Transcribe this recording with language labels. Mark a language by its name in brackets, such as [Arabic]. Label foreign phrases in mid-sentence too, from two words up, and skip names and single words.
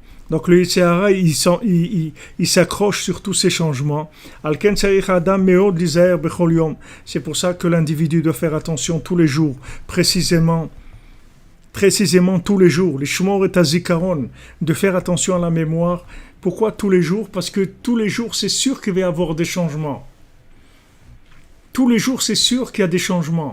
[French] Donc le Yetzer Hara, il s'accroche sur tous ces changements. [Hebrew] על כן צריך האדם מאוד להיזהר בכל יום. [French] C'est pour ça que l'individu doit faire attention tous les jours, précisément tous les jours. Les [Hebrew] שמור את הזיכרון, [French] de faire attention à la mémoire. Pourquoi tous les jours? Parce que tous les jours, c'est sûr qu'il va y avoir des changements. Tous les jours, c'est sûr qu'il y a des changements.